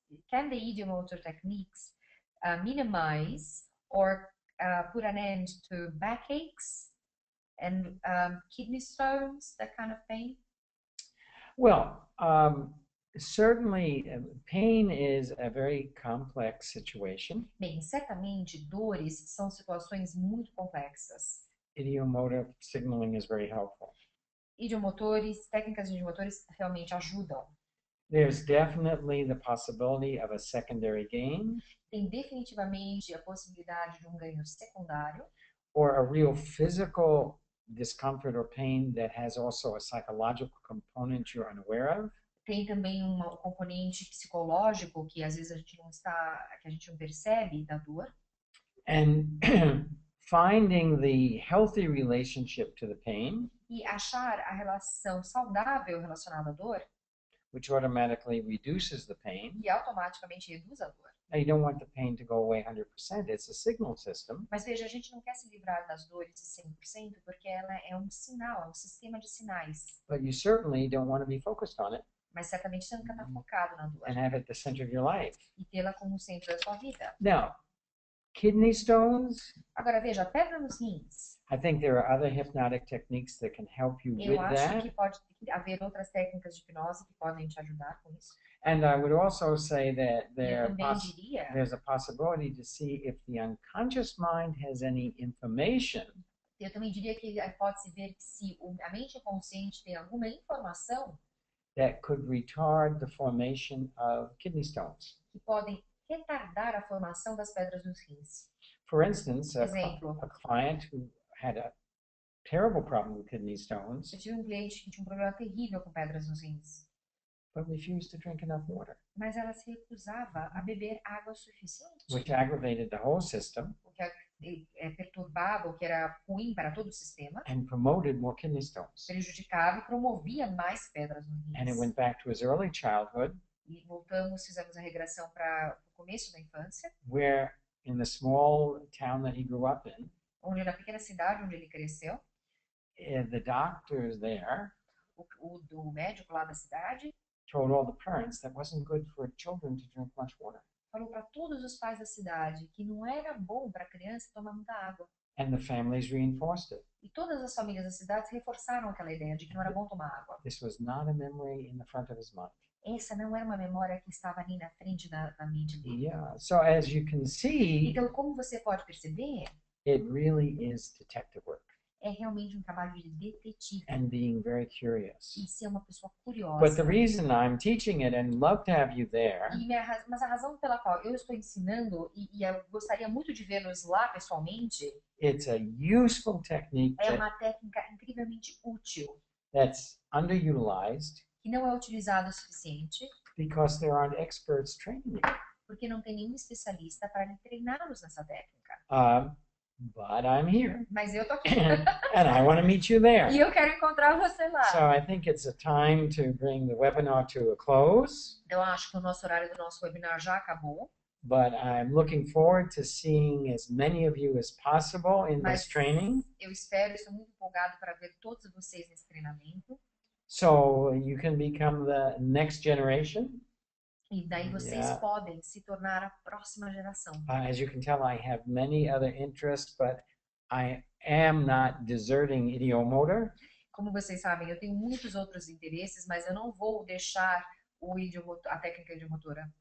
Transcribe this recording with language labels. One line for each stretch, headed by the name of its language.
English: Can the idiomotor techniques minimize or put an end to backaches and kidney stones, that kind of pain? Well, certainly pain is a very complex situation.
Portuguese: Bem, certamente dores são situações muito complexas.
English: Idiomotor signaling is very helpful.
Portuguese: Técnicas de idiomotores realmente ajudam.
English: There's definitely the possibility of a secondary gain
Portuguese: Tem definitivamente a possibilidade de um ganho secundário
English: or a real physical discomfort or pain that has also a psychological component you're unaware of.
Portuguese: tem também um componente psicológico que às vezes que a gente não percebe da dor.
English: And finding the healthy relationship to the pain,
Portuguese: E achar a relação saudável relacionada à dor,
English: which automatically reduces the pain.
Portuguese: e automaticamente reduz a dor.
English: Now, you don't want the pain to go away 100%. It's a signal system.
Portuguese: Mas veja, a gente não quer se livrar das dores de 100% porque ela é um sinal, é um sistema de sinais.
English: But you certainly don't want to be focused on it
Portuguese: Mas certamente você não quer estar focado na dor
English: and have it the center of your life.
Portuguese: e tê-la como centro da sua vida.
English: Now, kidney stones,
Portuguese: Agora veja, pedra nos rins.
English: I think there are other hypnotic techniques that can help you
Portuguese: Eu
English: with
Portuguese: acho
English: that.
Portuguese: que pode haver outras técnicas de hipnose que podem te ajudar com isso.
English: And I would also say that
Portuguese: E eu também diria
English: there's a possibility to see if the unconscious mind has any information
Portuguese: que pode-se ver que se a mente inconsciente tem alguma informação
English: that could retard the formation of kidney stones.
Portuguese: que podem retardar a formação das pedras nos rins.
English: For instance,
Portuguese: Exemplo,
English: a client who had a terrible problem with kidney stones,
Portuguese: eu tive um cliente que tinha um problema terrível com pedras nos rins,
English: but refused to drink enough water,
Portuguese: mas ela se recusava a beber água suficiente,
English: which aggravated the whole system
Portuguese: o que perturbava, o que era ruim para todo o sistema,
English: and promoted more kidney stones.
Portuguese: prejudicava e promovia mais pedras nos
English: And it
Portuguese: rins.
English: went back to his early childhood,
Portuguese: E fizemos a regressão para o começo da infância,
English: where in the small town that he grew up in,
Portuguese: onde na pequena cidade onde ele cresceu,
English: the doctors there
Portuguese: o médico lá da cidade
English: told all the parents that wasn't good for children to drink much water.
Portuguese: falou para todos os pais da cidade que não era bom para a criança tomar muita água.
English: And the families reinforced it.
Portuguese: E todas as famílias da cidade reforçaram aquela ideia de que não era bom tomar água.
English: This was not a memory in the front of his mind.
Portuguese: Essa não era uma memória que estava ali na frente da mente dele.
English: Yeah. So as you can see,
Portuguese: Então, como você pode perceber,
English: it really is detective work.
Portuguese: é realmente um trabalho de detetive
English: and being very curious.
Portuguese: e ser uma pessoa
English: But the
Portuguese: curiosa.
English: reason I'm teaching it and love to have you there
Portuguese: Mas a razão pela qual eu estou ensinando e eu gostaria muito de vê-los lá pessoalmente
English: it's a useful technique
Portuguese: é uma técnica incrivelmente útil
English: that's underutilized
Portuguese: que não é utilizada o suficiente
English: because there aren't experts training you.
Portuguese: porque não tem nenhum especialista para lhe treiná-los nessa técnica.
English: But I'm here
Portuguese: Mas eu tô aqui
English: and I want to meet you there.
Portuguese: e eu quero encontrar você lá.
English: So I think it's a time to bring the webinar to a close,
Portuguese: Então, eu acho que o nosso horário do nosso webinar já acabou,
English: but I'm looking forward to seeing as many of you as possible in
Portuguese: mas
English: this training
Portuguese: eu espero, estou muito empolgado para ver todos vocês nesse treinamento.
English: so you can become the next generation.
Portuguese: E daí vocês
English: Yeah.
Portuguese: podem se tornar a próxima geração.
English: As you can tell, I have many other interests, but I am not deserting idiomotor.
Portuguese: Como vocês sabem, eu tenho muitos outros interesses, mas eu não vou deixar a técnica idiomotora,